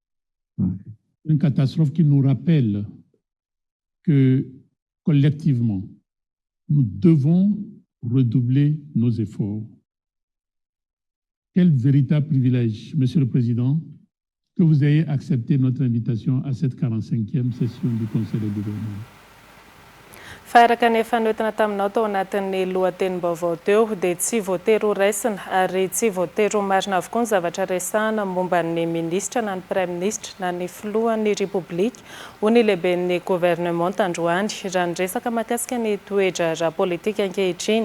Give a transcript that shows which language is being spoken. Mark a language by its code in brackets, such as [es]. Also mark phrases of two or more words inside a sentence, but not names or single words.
[fr] Une catastrophe qui nous rappelle que, collectivement, nous devons redoubler nos efforts. Quel véritable privilège, Monsieur le Président, que vous ayez accepté notre invitation à cette 45e session du Conseil de gouvernement. [mg] Faharaka ny fanoetana taminao tao anatin'ny lohatenim-baovao teo dia tsy voatery ho raisina ary tsy voatery ho marina avokoa ny zavatra resahana momba ny ministra na ny praiminisitra na ny filohan'ny Repoblika ho ny lehiben'ny gouvernement tandroany raha ny resaka mahakasika ny toetra ara-politika ankehitriny.